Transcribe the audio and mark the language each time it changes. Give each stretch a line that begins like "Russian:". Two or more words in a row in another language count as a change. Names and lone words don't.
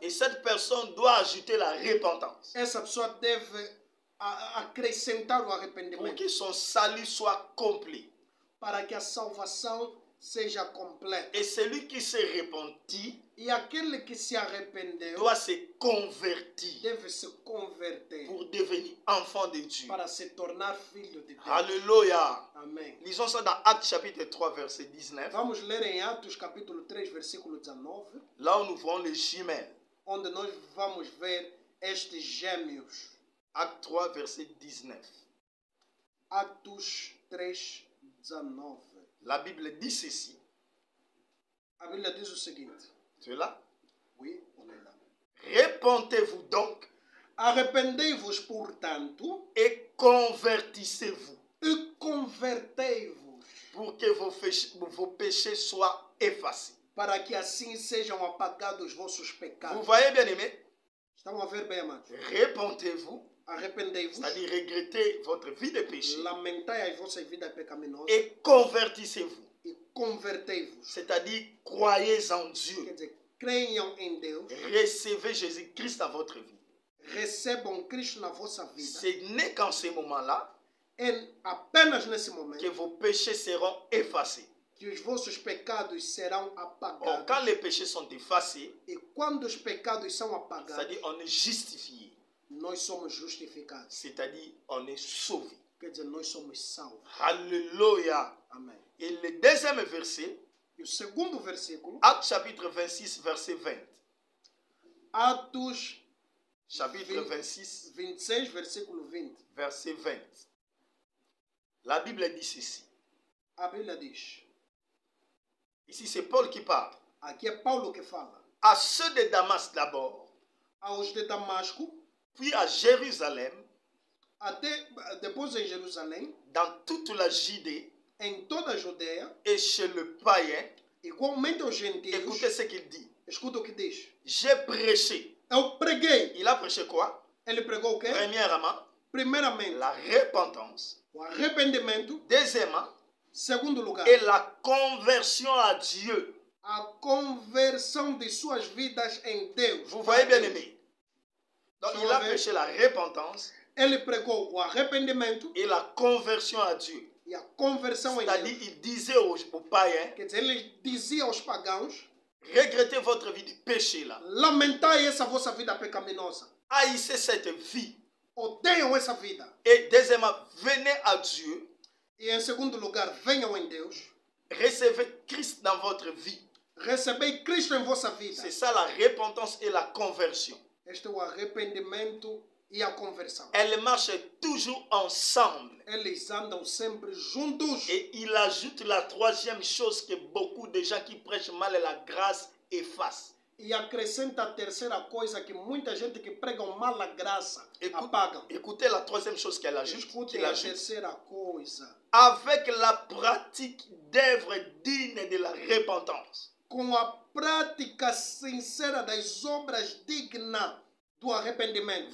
French: Et cette personne doit ajouter la repentance
Portuguese: Essa pessoa deve acrescentar o
French: pour
Portuguese: arrependimento
French: que son salut soit complet.
Portuguese: para que a salvação seja completa.
French: Et celui qui s'est repenti
Portuguese: E aquele que se arrependeu
French: doit se convertir
Portuguese: deve se converter
French: pour devenir enfant de Dieu.
Portuguese: para se tornar filho de Deus.
French: Alléluia.
Portuguese: Amém.
French: Lisons ça dans Actes chapitre 3 verset 19.
Portuguese: Vamos ler em Atos capítulo 3, versículo 19,
French: Là où nous voyons les jumelles.
Portuguese: onde nós vamos ver estes gêmeos.
French: Acte 3 verset 19.
Portuguese: Atos 3:19.
French: La Bible dit ceci.
Portuguese: A Bíblia diz o seguinte.
French: Tu es là? Oui, on est là. Repentez-vous donc
Portuguese: Arrependei-vos, portanto,
French: et convertissez-vous
Portuguese: e convertei-vos,
French: pour que vos péchés soient effacés.
Portuguese: para que assim sejam apagados os vossos
French: Vous
Portuguese: pecados.
French: voyez, bien aimé?
Portuguese: Estão a ver bem, amados?
French: Repentez-vous,
Portuguese: Arrependei-vos,
French: c'est-à-dire regrettez votre vie de péché
Portuguese: lamentai as vossas vidas pecaminosas
French: et convertissez-vous,
Portuguese: e convertei-vos.
French: c'est-à-dire croyez en Dieu.
Portuguese: Quer dizer, creiam em Deus,
French: Recevez Jésus-Christ dans votre vie.
Portuguese: recebam Cristo na vossa vida.
French: Ce n'est qu'en ce moment-là
Portuguese: É apenas nesse momento
French: que vos péchés seront effacés.
Portuguese: que os vossos pecados serão
French: Or,
Portuguese: apagados.
French: quand les péchés sont effacés,
Portuguese: E quando os pecados são apagados,
French: c'est-à-dire on est justifié,
Portuguese: nós somos justificados.
French: c'est-à-dire on est sauvé.
Portuguese: Quer dizer, nós somos salvos.
French: Alléluia.
Portuguese: Amém.
French: Et le deuxième verset,
Portuguese: E o segundo versículo,
French: Actes chapitre 26, verset 20.
Portuguese: Atos
French: Chapitre 26,
Portuguese: 26, versículo 20.
French: verset 20. La Bible dit ceci.
Portuguese: A Bíblia diz,
French: Ici, c'est Paul qui parle.
Portuguese: aqui é Paulo que fala,
French: À ceux de Damas d'abord,
Portuguese: aos de Damasco,
French: puis à Jérusalem,
Portuguese: depois em Jerusalém,
French: dans toute la Judée
Portuguese: em toda a Judeia,
French: et chez le païen.
Portuguese: igualmente aos gentios.
French: Écoutez ce qu'il dit.
Portuguese: Escuta o que diz.
French: J'ai prêché.
Portuguese: Eu preguei.
French: Il a prêché quoi?
Portuguese: Ele pregou o quê?
French: Premièrement,
Portuguese: Primeiramente,
French: la repentance.
Portuguese: o arrependimento.
French: Deuxièmement,
Portuguese: Segundo lugar,
French: et la conversion à Dieu.
Portuguese: a conversão de suas vidas em Deus.
French: Vous voyez bien
Portuguese: Deus.
French: aimé. Donc Ça il va a bien. prêché la repentance
Portuguese: Ele pregou o arrependimento
French: et la conversion à Dieu.
Portuguese: e a conversão em
French: C'est-à-dire,
Portuguese: Deus.
French: il disait aux païens,
Portuguese: Quer dizer, ele dizia aos pagãos,
French: regrettez votre vie de péché là.
Portuguese: lamentai essa vossa vida pecaminosa.
French: Haïssez cette vie.
Portuguese: Odeiam essa vida.
French: Et deuxièmement, venez à Dieu.
Portuguese: E em segundo lugar, venham em Deus.
French: Recevez Christ dans votre vie.
Portuguese: Recebei Cristo em vossa vida.
French: C'est ça la repentance et la conversion.
Portuguese: Este é o arrependimento e a conversão.
French: Elles marchent toujours ensemble.
Portuguese: Eles andam sempre juntos.
French: Et il ajoute la troisième chose que beaucoup de gens qui prêchent mal la grâce effacent.
Portuguese: E acrescenta a terceira coisa que muita gente que pregam mal a graça apagam.
French: Écoutez la troisième chose qu'elle ajoute.
Portuguese: Escutem a terceira coisa.
French: Avec la pratique d'œuvres dignes de la repentance.
Portuguese: Com a prática sincera das obras dignas do arrependimento.